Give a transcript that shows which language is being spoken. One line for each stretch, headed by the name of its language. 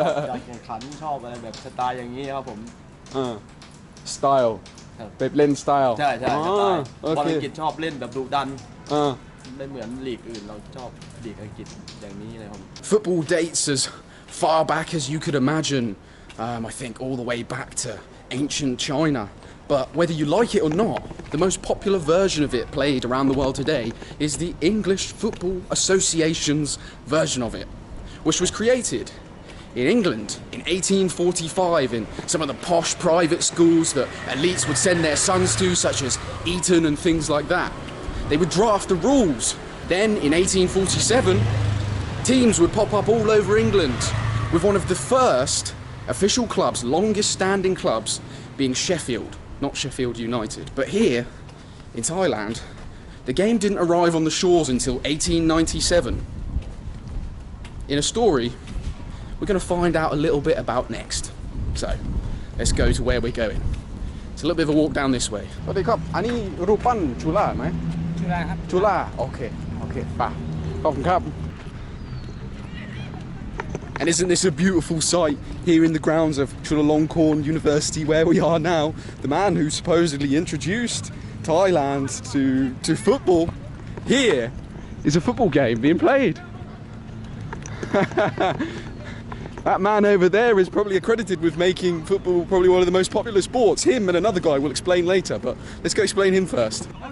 Thai: การแข่งขันชอบอะไรแบบสไตล์อย่างนี้ครับผม สไตล์แบบเล่นสไตล์ ใช่สไตล์บอล โอเค อังกฤษชอบเล่นแบบดุดันไม่เหมือนลีกอื่นเราชอบลีกอังกฤษอย่างนี้เลยครับ
English: Football dates as far back as you could imagine. I think all the way back to ancient China. But whether you like it or not, the most popular version of it played around the world today is the English Football Association's version of it, which was created in England in 1845 in some of the posh private schools that elites would send their sons to, such as Eton and things like that. They would draft the rules. Then in 1847, teams would pop up all over England, with one of the first official clubs, longest standing clubs, being Sheffield, not Sheffield United. But here, in Thailand, the game didn't arrive on the shores until 1897. In a story we're going to find out a little bit about next. So, let's go to where we're going. It's a little bit of a walk down this way.
Thai: สวัสดีครับ อันนี้รูปปั้นชูล่าไหม ชูล่าครับ ชูล่า โอเคป่ะ ขอบคุณครับ
English: And isn't this a beautiful sight here in the grounds of Chulalongkorn University where we are now? The man who supposedly introduced Thailand to football, here is a football game being played. That man over there is probably accredited with making football probably one of the most popular sports. Him and another guy will explain later, but let's go explain him first.